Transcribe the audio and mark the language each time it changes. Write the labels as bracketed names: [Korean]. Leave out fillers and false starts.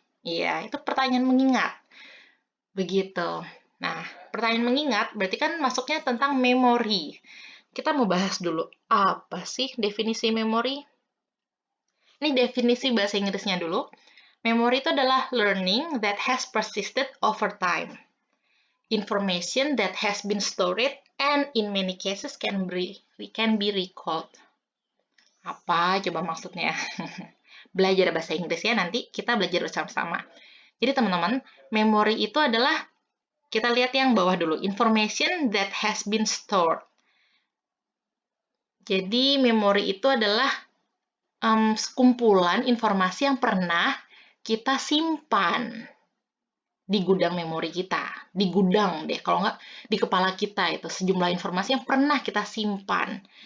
[Indonesian] Iya, itu pertanyaan mengingat. Begitu. Nah, pertanyaan mengingat berarti kan masuknya tentang memori. Kita mau bahas dulu, apa sih definisi memori? Ini definisi bahasa Inggrisnya dulu. Memori itu adalah [English] learning that has persisted over time. Information that has been stored and in many cases can be recalled. [Indonesian] Apa coba maksudnya? Belajar bahasa Inggris ya, nanti kita belajar bersama-sama. Jadi teman-teman, memori itu adalah, kita lihat yang bawah dulu, [English] information that has been stored. [Indonesian] Jadi memori itu adalah kumpulan informasi yang pernah kita simpan di gudang memori kita, di gudang deh, kalau nggak di kepala kita itu sejumlah informasi yang pernah kita simpan.